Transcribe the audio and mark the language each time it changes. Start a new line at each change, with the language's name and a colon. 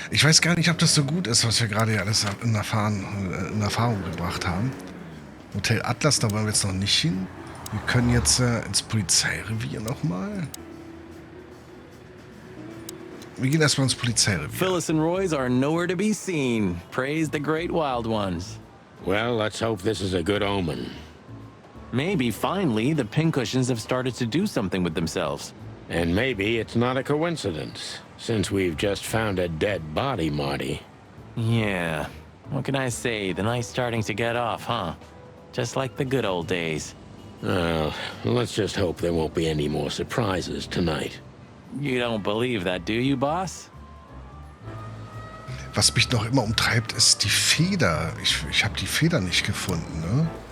German: Ich weiß gar nicht, ob das so gut ist, was wir gerade hier alles in Erfahrung gebracht haben. Hotel Atlas, da wollen wir jetzt noch nicht hin. Wir können jetzt ins Polizeirevier nochmal. Wir gehen erstmal ins Polizeirevier.
English: Phyllis and Roy's are nowhere to be seen. Praise the great wild ones. Well, let's hope this is a good omen. Maybe finally the pincushions have started to do something with themselves. And maybe it's not a coincidence, since we've just found a dead body, Marty. Yeah. What can I say? The night's starting to get off, huh? Just like the good old days. Well, let's just hope there won't be any more surprises tonight. You don't believe that, do you, boss?
German: Was mich noch immer umtreibt, ist die Feder. Ich habe die Feder nicht gefunden, ne?